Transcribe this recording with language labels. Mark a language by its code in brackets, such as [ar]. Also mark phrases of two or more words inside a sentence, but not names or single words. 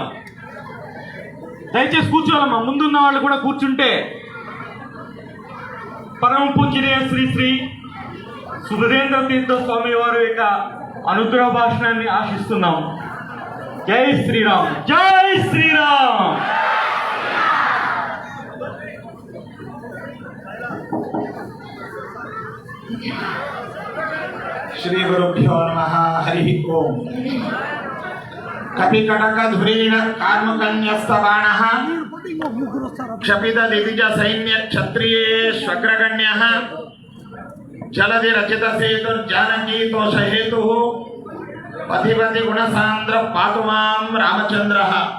[te] దయచేసి కూర్చోవాలమ్మా. ముందున్న వాళ్ళు కూడా కూర్చుంటే పరమ పూజ్యులైన శ్రీ శ్రీ సుభేంద్ర తీర్థ స్వామి వారి యొక్క అనుగ్రహ భాషణాన్ని ఆశిస్తున్నాం. [hi] जय श्रीराम. जय श्रीराम. [sa] श्री गुरुभ्यो नमः. हरि ओम. कपिकटकधुरीण कार्मकन्यस्तबाणः क्षपित दिविज सैन्य क्षत्रियेष्वग्रगण्यः जलधि रचित सेतुर्जानकी तोष हेतुः पथिपति गुणसान्द्र पातु मां रामचन्द्रः.